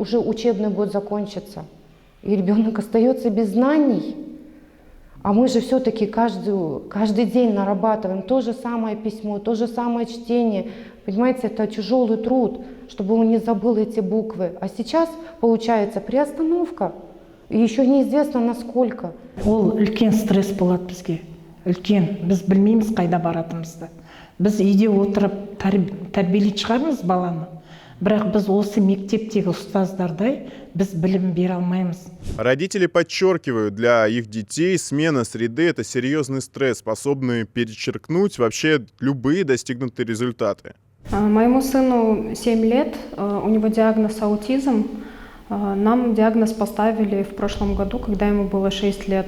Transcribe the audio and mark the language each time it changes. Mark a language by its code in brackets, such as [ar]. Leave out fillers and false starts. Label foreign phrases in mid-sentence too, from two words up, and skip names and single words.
[ru] Уже учебный год закончится, и ребенок остается без знаний. А мы же все-таки каждый день нарабатываем то же самое письмо, то же самое чтение. Понимаете, это тяжелый труд, чтобы он не забыл эти буквы. А сейчас получается приостановка. И еще неизвестно насколько. [kk] Ол үлкен стресс болады бізге. Үлкен. Біз білмейміз қайда баратымызды. Біз үйде отырып тәрбиелейтін шығармыз баланы. Бірақ біз осы мектептегі ұстаздардай біз білім бере алмаймыз. [ru] Родители подчеркивают, для их детей смена среды – это серьезный стресс, способный перечеркнуть вообще любые достигнутые результаты. Моему сыну 7 лет, у него диагноз аутизм. Нам диагноз поставили в прошлом году, когда ему было 6 лет.